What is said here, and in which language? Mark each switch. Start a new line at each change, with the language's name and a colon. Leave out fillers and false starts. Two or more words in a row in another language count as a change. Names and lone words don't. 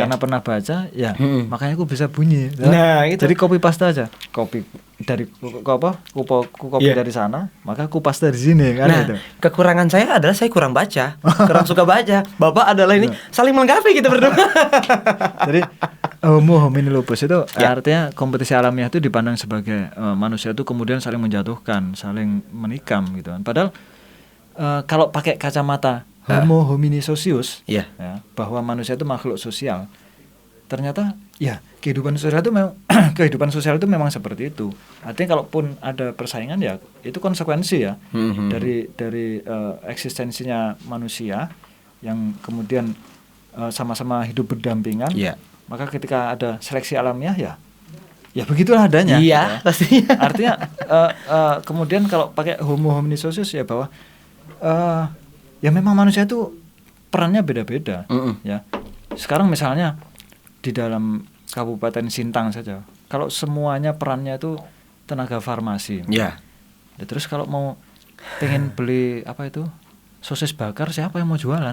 Indonesian: Karena pernah baca, makanya aku bisa bunyi. Nah, itu. Jadi
English: copy paste
Indonesian: aja. Copy dari copy dari sana, maka aku paste di sini kan. Nah, kekurangan saya adalah saya kurang baca, kurang suka baca. Bapak adalah ini saling melengkapi kita berdua. Jadi
Latin: Homo homini lupus
Indonesian: itu artinya kompetisi alamiah itu dipandang sebagai manusia itu kemudian saling menjatuhkan, saling menikam gitu kan. Padahal kalau pakai kacamata
Latin: Homo homini socius,
Indonesian: bahwa manusia itu makhluk sosial, ternyata kehidupan sosial itu memang kehidupan sosial itu memang seperti itu. Artinya kalaupun ada persaingan itu konsekuensi dari eksistensinya manusia yang kemudian sama-sama hidup berdampingan. Maka ketika ada seleksi alamiah ya begitulah adanya. Iya, pastinya. Artinya kemudian kalau pakai
Latin: Homo homini socius
Indonesian: bahwa ya memang manusia itu perannya beda-beda. Ya. Sekarang misalnya di dalam Kabupaten Sintang saja, kalau semuanya perannya itu tenaga farmasi. Terus kalau mau pengen beli sosis bakar, siapa yang mau jualan?